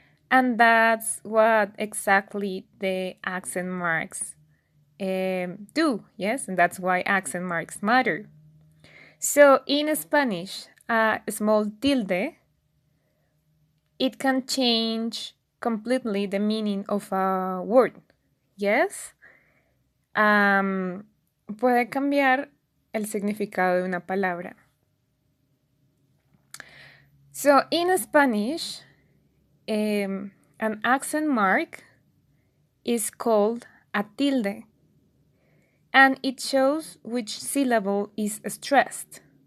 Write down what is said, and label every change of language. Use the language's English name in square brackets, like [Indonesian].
[English] And that's what exactly the accent marks do, yes? And that's why accent marks matter. So in Spanish, a small tilde, it can change completely the meaning of a word, yes? [Spanish] Puede cambiar el significado de una palabra. [English] So in Spanish, an accent mark is called a tilde, and it shows which syllable is stressed.